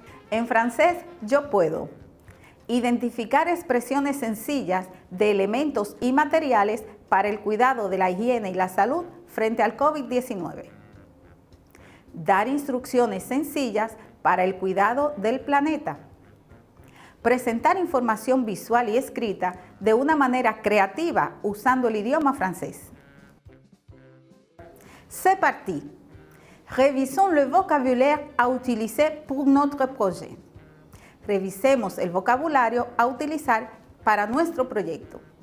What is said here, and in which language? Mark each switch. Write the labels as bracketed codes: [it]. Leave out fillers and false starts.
[es] En francés, yo puedo identificar expresiones sencillas de elementos y materiales para el cuidado de la higiene y la salud frente al COVID-19. Dar instrucciones sencillas para el cuidado del planeta. Presentar información visual y escrita de una manera creativa usando el idioma francés. [fr] C'est parti. Révisons le vocabulaire à utiliser pour notre projet. [es] Revisemos el vocabulario a utilizar para nuestro proyecto.